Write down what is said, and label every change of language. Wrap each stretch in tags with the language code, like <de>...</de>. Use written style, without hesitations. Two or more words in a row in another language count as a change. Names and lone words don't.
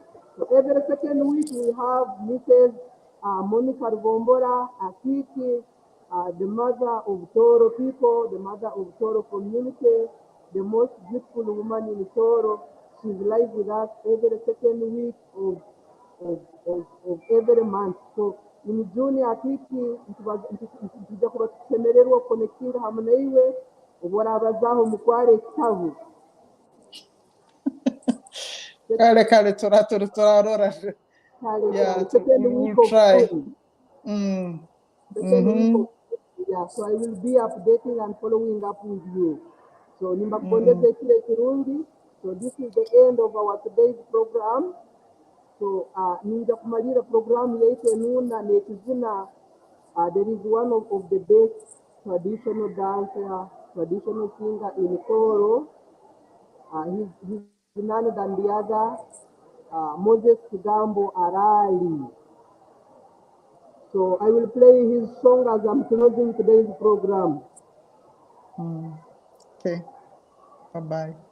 <en>So every second week we have Mrs. Monica Rugombora, Akiki, the mother of Tooro people, the mother of Tooro community, the most beautiful woman in Tooro. She's live with us every second week of every month. So in June</en> <ttj>Akiki ntijja kuba tusemererwa okukonekitinga hamwe naiwe obworabazaho mukware ekitabu. Kale turarora.</ttj> <en>Yeah, we'll try. Yeah, so I will be updating and following up with you. So</en> <ttj>nimbakubondeze kile kirungi.</ttj> <en>So this is the end of our today's program.</en> <ttj>So ninja kumalira program yaitu enuna nekizina.</ttj> <en>There is one of the best traditional dancer, traditional singer in Tooro. He's none than the other, Moses Kigambo Arali. So I will play his song as I'm closing today's program. Okay, bye-bye.</en>